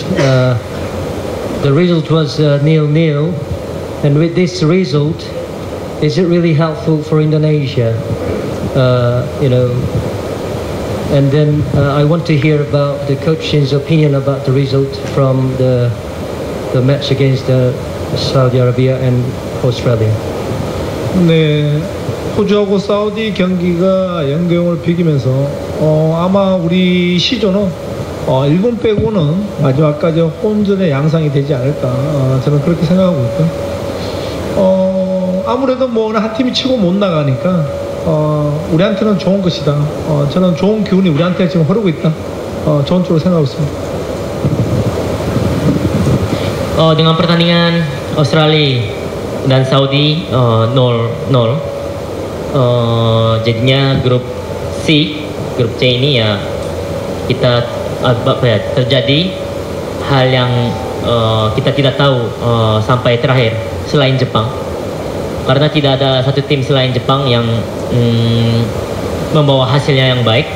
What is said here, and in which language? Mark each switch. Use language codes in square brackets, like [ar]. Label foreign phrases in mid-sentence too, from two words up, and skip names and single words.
[en] The result was 0-0, and with this result, is it really helpful for Indonesia? And then I want to hear about the coach's opinion about the result from the match against Saudi Arabia and Australia. [ko] 네, 호주하고 사우디 경기가 0-0을 비기면서 아마 우리 시조는 일본 빼고는 마지막까지 혼전의 양상이 되지 않을까, 저는 그렇게 생각하고 있고요. 아무래도 뭐 한 팀이 치고 못 나가니까 우리한테는 좋은 것이다. 저는 좋은 기운이 우리한테 지금 흐르고 있다. 좋은 쪽으로 생각하고 있습니다. [id] Dengan pertandingan Australia dan Saudi 0-0, jadinya grup C ini ya kita terjadi hal yang kita tidak tahu sampai terakhir selain Jepang, karena tidak ada satu tim selain Jepang yang membawa hasilnya yang baik.